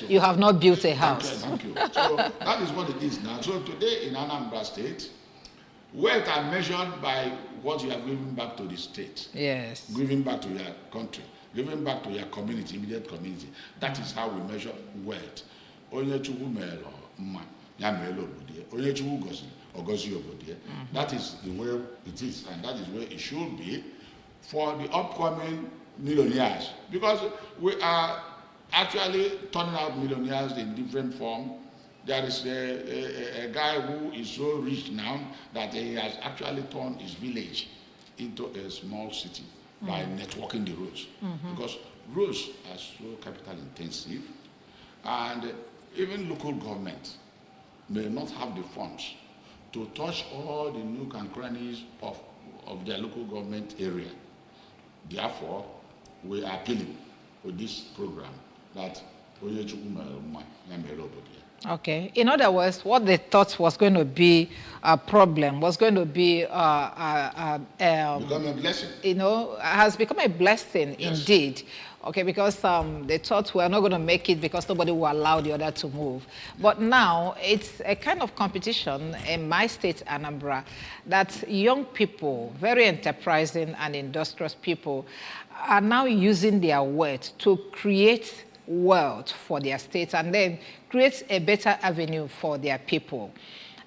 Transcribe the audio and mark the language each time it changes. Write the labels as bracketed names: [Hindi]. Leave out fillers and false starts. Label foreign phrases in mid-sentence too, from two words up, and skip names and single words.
[English] you have not built a house. Thank you. So that is what it is now. So today in Anambra State, wealth are measured by what you are giving back to the state. Yes. Giving back to your country, giving back to your community, immediate community. That is how we measure wealth. [Igbo] Onye Chukwu melo mma, ya melo obodie. Onye Chukwu gozi, ogozi obodie. [English] That is the way it is, and that is where it should be for the upcoming millionaires. Because we are actually turning out millionaires in different form. There is a guy who is so rich now that he has actually turned his village into a small city by networking the roads. Because roads are so capital intensive, and even local government may not have the funds to touch all the nook and crannies of their local government area. Therefore, we are appealing for this program that [Igbo] Onye Chukwu melo mma, ya melo obodie. [English] Okay. In other words, what they thought was going to be a problem was going to be become a blessing. Has become a blessing. Yes. Indeed. Okay, because they thought we are not going to make it because nobody will allow the other to move. But now it's a kind of competition in my state, Anambra, that young people, very enterprising and industrious people, are now using their wealth to create wealth for their states and then create a better avenue for their people.